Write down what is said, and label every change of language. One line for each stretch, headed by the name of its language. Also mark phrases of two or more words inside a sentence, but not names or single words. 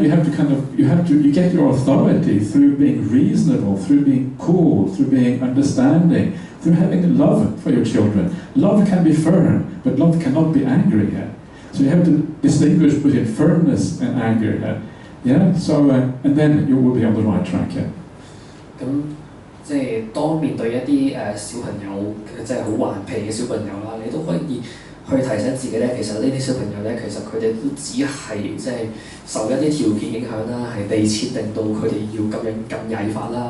English: You get your authority through being reasonable, through being cool, through being understanding, through having love for your children. Love can be firm, but love cannot be angry. So you have to distinguish between firmness and anger. Yeah, so and then you will be on the right track.
Cantonese: 咁即係當面對一啲小朋友，即係好頑皮嘅小朋友啦，你都可以去提醒自己咧，其實呢啲小朋友咧，其實佢哋都只係即係受一啲條件影響啦，係被設定到佢哋要咁曳法啦。